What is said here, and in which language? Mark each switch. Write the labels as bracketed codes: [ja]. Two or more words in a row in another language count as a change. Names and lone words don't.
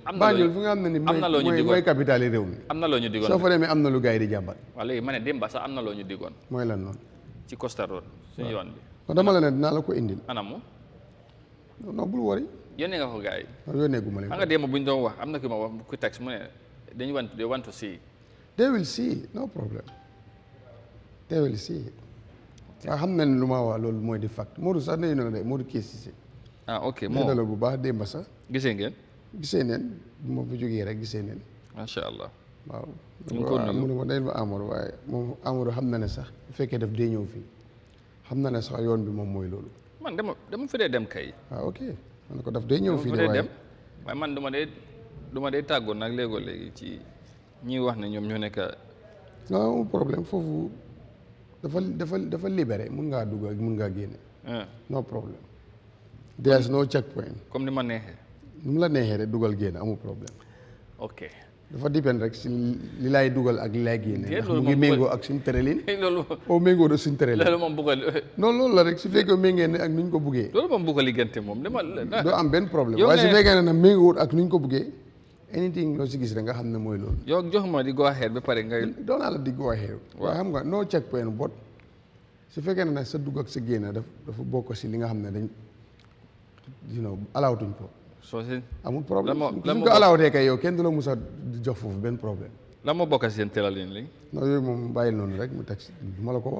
[wo] Banjul fi nga xam ne ni mooy capital yi réew mi am na loo ñu digoon soo fa demee am na lu gars yi di jàmbat waaw léegi ma ne démba sax am na loo ñu digoon mooy lan noonu ci Costa Rouse suñu yoon bi kon dama la ne dinaa la ko indil anamu non bul wari yónnee nga ko gars yi yónnee gu ma leen xam nga démb bu ñu doon wax am na ki ma wax ku text mu ne dañu [en] want to see they will see no problem they will see [wo] waaw xam nañ lu ma wax loolu mooy di fact Modou sax nañu ne de Modou Kessé ok moo la bu baax démb sax gisee ngeen neen bu ma fi jógee rek gisee neen [ar] ما شاء الله [wo] waaw mu ne ma dañ ma Amadou waaye moom Amadou xam na ne sax bu fekkee daf dee ñëw fii xam na ne sax yoon bi moom mooy loolu man dama fi dee dem kay waaw ok man ko daf dee ñëw fii de waaye man du ma dee tàggoon nag léegoo léegi ci ñi wax ne ñoom ñoo nekk [fr] non problème [wo] foofu dafa libéré mun ngaa dugg mun ngaa génne no problème [en] there is no checkpoint [wo] comme ni ma neexee ni mu la neexee rek dugal génne amul problème ok dafa dépend rek si li laay dugal ak li laay génne ndax mu ngi méngoo ak suñ tëralin loolu oo méngoo do suñ tëralin loolu moom bugg a non loolu la rek su fekkee méngee ne ak nuñ ko buggee loolu moom bugg a liggante moom doo am benn problème waaye su fekkee ne nag méngoo ak nuñ ko buggee anything loo si gis rek nga xam ne mooy loolu yow jox ma di [en] go ahead [wo] ba pare ngay doon naa la di [en] go ahead [wo] waaye xam nga [en] no checkpoint [wo] bot su fekkee ne nag sa dugg ak sa génn dafa bokk si li nga xam ne dañ alaawtuñ ko soo si amul problème suñ ko alaawtee kay yow kenn du la mus a jox foofu benn problème la moo bokk si seen tëralin li non yooyu moom bàyyil noonu rek mu teg du ma la ko wax